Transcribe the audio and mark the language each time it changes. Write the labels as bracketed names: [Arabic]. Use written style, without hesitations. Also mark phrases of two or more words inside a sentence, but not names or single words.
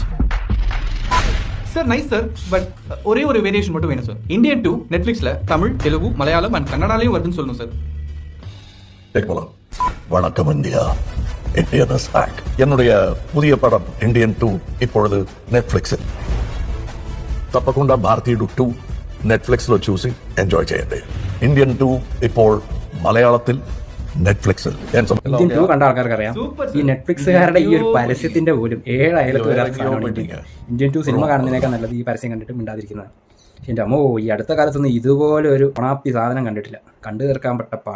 [Tamil] சார் நைஸ் சார், பட் ஒரே ஒரு வேரியேஷன் மட்டும் வேணும் சார். இந்தியன் 2 நெட்ஃப்ளிக்ஸில் தமிழ், தெலுங்கு, மலையாளம் அண்ட் கன்னடாலையும் வருதுன்னு சொல்லணும் சார். கேட்கலாம். வணக்கம் இந்தியா, [English] Indian is back. [Tamil] என்னுடைய புதிய படம் இந்தியன் 2 இப்பொழுது నెట్ఫ్లిక్స్. [Telugu] తప్పకుండా భారతీయుడు 2 నెట్ఫ్లిక్స్ లో చూసి ఎంజాయ్ చేయండి. [Malayalam] ఇండియన్ 2 ഇപ്പോൾ മലയാളത്തിൽ നെറ്റ്ഫ്ലിക്സിൽ. ഇന്ത്യൻ 2 കണ്ട ആൾക്കാർക്ക് അറിയാം, ഈ നെറ്റ്ഫ്ലിക്സുകാരുടെ ഈ ഒരു പരസ്യത്തിന്റെ പോലും 7 അയലത്ത് വരാത്ത സാധനമാണ് ഇന്ത്യൻ 2 സിനിമ കാണുന്നതിനേക്കാൾ നല്ലത് ഈ പരസ്യം കണ്ടിട്ട് മിണ്ടാതിരിക്കുന്നതാണ്. എൻ്റെ അമ്മോ, ഈ അടുത്ത കാലത്തൊന്നും ഇതുപോലെ ഒരു ഉണാപ്പി സാധനം കണ്ടിട്ടില്ല. കണ്ടു തീർക്കാൻ പെട്ട പാട്.